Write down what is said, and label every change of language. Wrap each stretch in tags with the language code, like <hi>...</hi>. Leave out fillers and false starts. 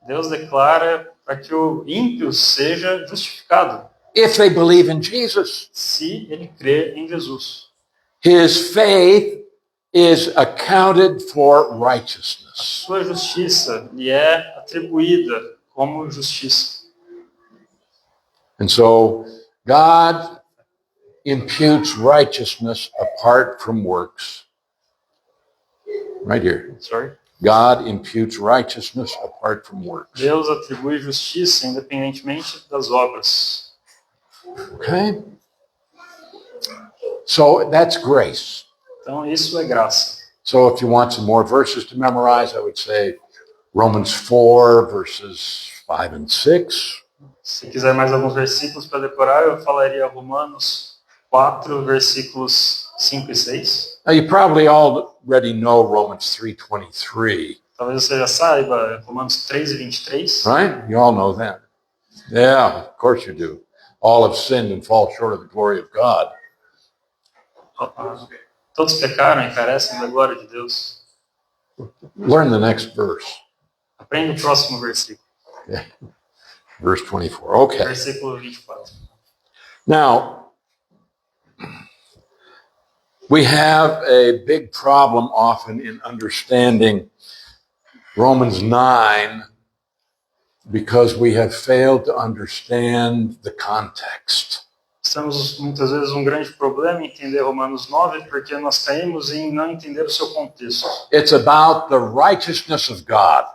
<pt>Deus declara para que o ímpio seja justificado,</pt> <en>if they believe in Jesus.</en> <pt>se ele crê em Jesus.</pt> <en>His faith is accounted for righteousness.</en> <pt>Sua justiça lhe é atribuída como justiça.</pt> <en>And so God imputes righteousness apart from works. Right here. Sorry. God imputes righteousness apart from works.</en> <pt>Deus atribui justiça independentemente das obras.</pt> <en>Okay? So that's grace.</en> <pt>Então isso é graça.</pt> <en>So if you want some more verses to memorize, I would say Romans 4, verses 5 and 6.</en> <pt>Se quiser mais alguns versículos para decorar, eu falaria Romanos 4, versículos 5 e 6.</pt> <en>Now you probably already know Romans 3:23,</en> <pt>Talvez você já saiba Romanos 3 e 23.</pt> <en>right? You all know that. Yeah, of course you do. All have sinned and fall short of the glory of God.</en> <pt>Todos pecaram e carecem da glória de Deus.</pt> <en>Learn the next verse,</en> <pt>Aprenda o próximo versículo.</pt> <en>verse 24. Okay.</en> <pt>Versículo 24.</pt> <en>Now, we have a big problem often in understanding Romans 9 because we have failed to understand the context.</en> <pt>Temos muitas vezes um grande problema em entender Romanos 9 porque nós caímos em não entender o seu contexto.</pt> <en>It's about the righteousness of God,</en>